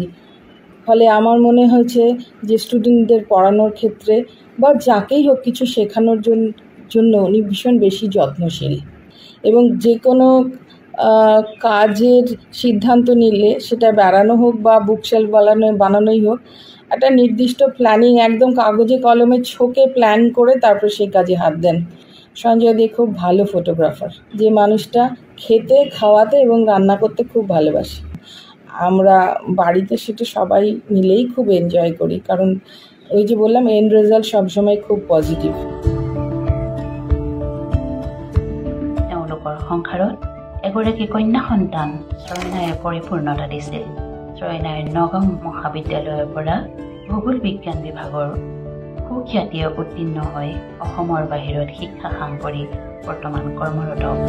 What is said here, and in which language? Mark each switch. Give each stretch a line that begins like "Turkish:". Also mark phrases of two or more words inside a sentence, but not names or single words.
Bangla: ফলে আমার মনে হয়েছে যে স্টুডেন্টদের পড়ানোর ক্ষেত্রে বা যাকেই হোক কিছু শেখানোর জন্য উনি ভীষণ বেশি যত্নশীল এবং যে কোনো কাজের সিদ্ধান্ত নিলে সেটা বেড়ানো হোক বা বুকশেলফ বানানোই হোক, একটা নির্দিষ্ট প্ল্যানিং একদম কাগজে কলমে ছকে প্ল্যান করে তারপর সেই কাজে হাত দেন। সঞ্জয় দে খুব ভালো ফটোগ্রাফার, যে মানুষটা খেতে খাওয়াতে এবং রান্না করতে খুব ভালোবাসে। আমরা বাড়িতে সেটা সবাই মিলেই খুব এনজয় করি, কারণ ওই যে বললাম
English: end result
Bangla: সবসময় খুব পজিটিভ।
Assamese: তেওঁলোকৰ সংসাৰত এগৰাকী কন্যা সন্তান ত্ৰয়নায়ে পৰিপূৰ্ণতা দিছিল। ত্ৰয়নায়ে নগাঁও মহাবিদ্যালয়ৰ পৰা ভূগোল বিজ্ঞান বিভাগৰ সুখ্যাতিয়ে উত্তীৰ্ণ হৈ অসমৰ বাহিৰত শিক্ষা সাং কৰি বৰ্তমান কৰ্মৰত।